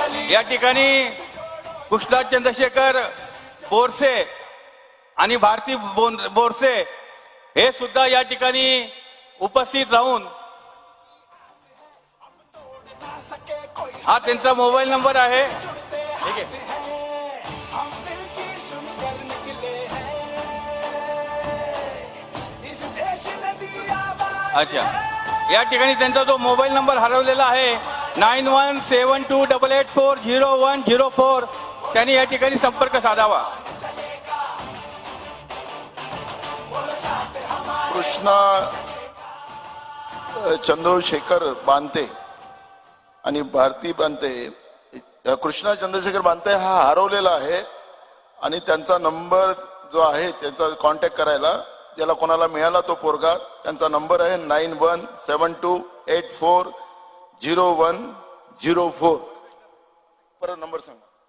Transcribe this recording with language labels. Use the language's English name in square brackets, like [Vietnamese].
[Marathi] या ठिकाणी कृष्णराज चंद्रशेखर बोरसे आणि भारती बोरसे हे सुद्धा या ठिकाणी उपस्थित राहून, हा त्यांचा मोबाईल नंबर आहे, ठीक आहे। [Hindi] हम दिल की सुनकर निकले हैं, इस देश ने दिया आवाज। [Marathi] अच्छा, या ठिकाणी त्यांचा जो मोबाईल नंबर हरवलेला आहे 917288400104, त्यांनी या ठिकाणी संपर्क साधावा। कृष्णा चंद्रशेखर बांते आणि भारती बांते, कृष्णा चंद्रशेखर बांते हा हरवलेला आहे आणि त्यांचा नंबर जो आहे त्यांचा कॉन्टॅक्ट करायला, ज्याला कोणाला मिळाला तो पोरगा, त्यांचा नंबर आहे 9172840104। परत नंबर सांगा।